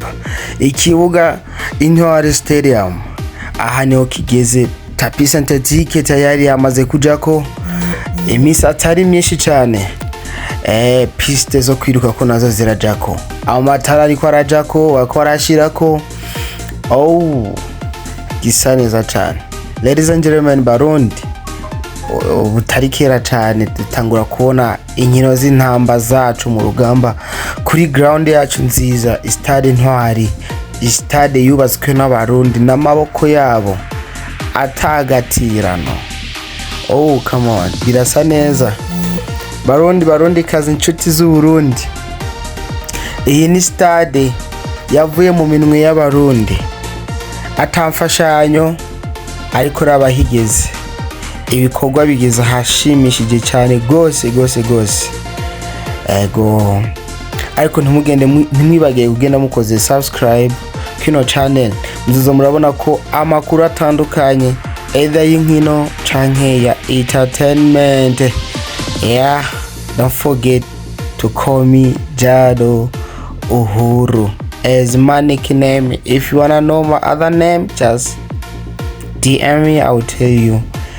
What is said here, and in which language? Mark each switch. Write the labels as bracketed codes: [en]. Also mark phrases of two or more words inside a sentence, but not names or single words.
[rn] Ikibuga Intwari Stadium, aha niho kigeze. Tapi synthetique tayari yamaze kujako, imisi atari myinshi cyane. Piste zo kwiruka ko nazo zirajako, amatara ariko arajako, akorashirako. Gisa neza cyane. [en] Ladies and gentlemen, [rn] Barundi, butari kera cyane dutangura kubona inkino z'intamba zacu mu rugamba kuri ground yacu nziza, Stade Intwari. Stade yubatswe n'abarundi n'amaboko yabo atagatirano. [en] Come on, [rn] birasa neza. Barundi kazi inshuti z'Uburundi, iyi ni stade yavuye mu minwe y'abarundi, atamfashanyo ariko rabahigeze. Ibikorwa bigeze hashimishije cyane gose. Ego ariko ntimwibageye kugenda mukoze subscribe kino channel, muzoza murabona ko amakuru atandukanye either y'inkino canke ya entertainment. [en] Don't forget to call me Jado Uhuru as my nickname. If you wanna know my other name, just DM me, I will tell you.